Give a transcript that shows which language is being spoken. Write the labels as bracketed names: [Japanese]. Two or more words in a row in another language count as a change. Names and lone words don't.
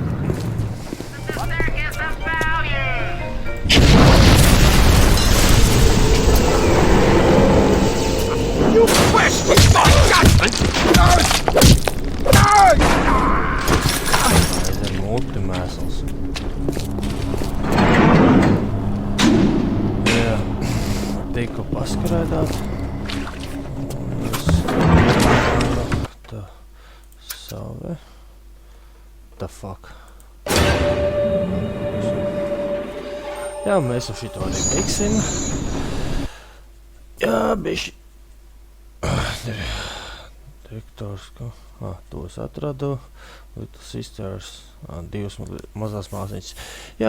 [English] There is the value! You bastard! [Latvian] Aizen multimēsls. Jā, tikko paskraidāt. Tā, save. [English] The fuck. [Latvian] Jā, mēs ar šito arī beigsim. Jā, bišķi. Direktors, ko? Tos atradu. Little Sisters. Divas mazās māsniņas. Jā.